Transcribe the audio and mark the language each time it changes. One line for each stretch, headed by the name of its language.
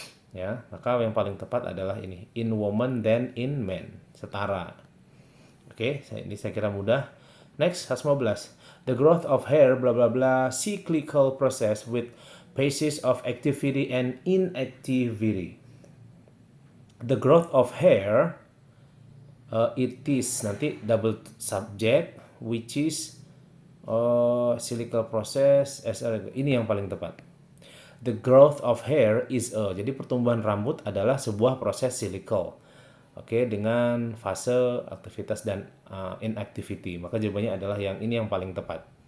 Indonesian: Ya, maka yang paling tepat adalah ini,
English: in woman than in men.
Indonesian: Setara. Oke, ini saya kira mudah. Next, 115.
English: The growth of hair bla bla bla cyclical process with phases of activity and inactivity. The growth of hair, it is nanti double subject, which is cyclical process.
Indonesian: Ini yang paling tepat.
English: The growth of hair is a.
Indonesian: Jadi pertumbuhan rambut adalah sebuah proses cyclical. Oke, dengan fase aktivitas dan inactivity. Maka jawabannya adalah yang ini yang paling tepat.